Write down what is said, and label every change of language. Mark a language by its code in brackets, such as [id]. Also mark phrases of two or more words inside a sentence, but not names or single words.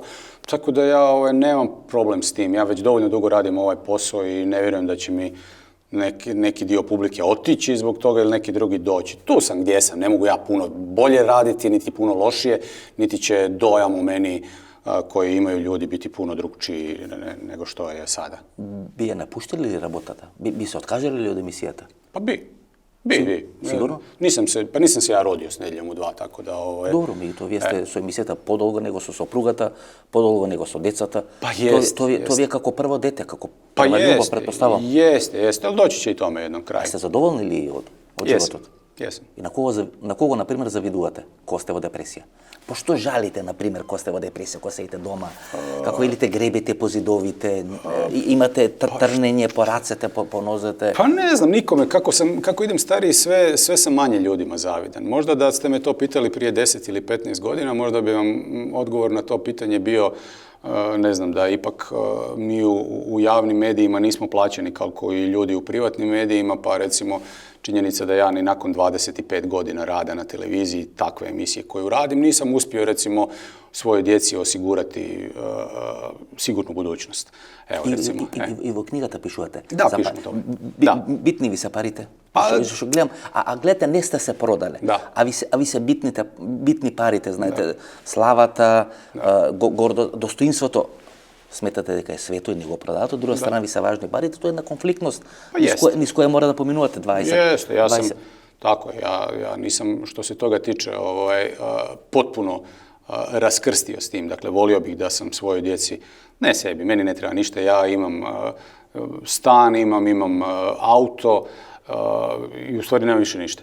[hr] Tako da ja nemam problem s tim. Ja već dovoljno dugo radim ovaj posao i ne vjerujem da će mi neki dio publike otići zbog toga ili neki drugi doći. Tu sam gdje sam, ne mogu ja puno bolje raditi, niti puno lošije, niti će dojam u meni koji imaju ljudi biti puno drugčiji nego što je sada. [mk] Би ја напуштили ли работата? Би се откажали ли од емисијата? [hr] Pa bi. Sigurno? Nisam se ja rodio s Nedjeljom u 2, tako da... [mk] Добро, то вие сте со емисијата подолго него со сопругата, подолго него со децата. [hr] Pa jest. [mk] То вие како прво дете, како [hr] Pa [mk] прва љубов, претпоставам. [hr] Jeste, ali doći će i tome jednom kraju. [mk] Сте задоволни ли од животот? [hr] Jesam. [mk] И на кого, например, завидувате, кога сте во депресија? Пошто жалите, например, кога сте во депресија, кога седите дома, како илите гребите по зидовите, имате трнење по рацете, по нозете? [hr] Pa ne znam, nikome. Kako idem stariji, sve sam manje ljudima zavidan. Možda da ste me to pitali prije 10 ili 15 godina, možda bi vam odgovor na to pitanje bio, ne znam, da ipak mi u javnim medijima nismo plaćeni kao i ljudi u privatnim medijima, pa recimo činjenica da ja ni nakon 25 godina rada na televiziji, takve emisije koju radim, nisam uspio recimo svojoj djeci osigurati sigurnu budućnost. Evo, recimo. [mk] И во книгата пишувате? Да, пишем тоа. Да. Битни ви се парите? Па, Што гледам, а гледате, не сте се продале. Да. А ви се битни парите, знаете, славата, гордо, достоинството. Сметате дека е свето и не го продавате, од друга страна ви се важни парите, тоа е една конфликтност низ која мора да поминувате 20. [hr] Jeste, ja sam, tako je, ja nisam, što se toga tiče, potpuno raskrstio s tim. Dakle, volio bih da sam svojoj djeci, ne sebi, meni ne treba ništa, ja imam stan, imam auto i u stvari nemam više ništa.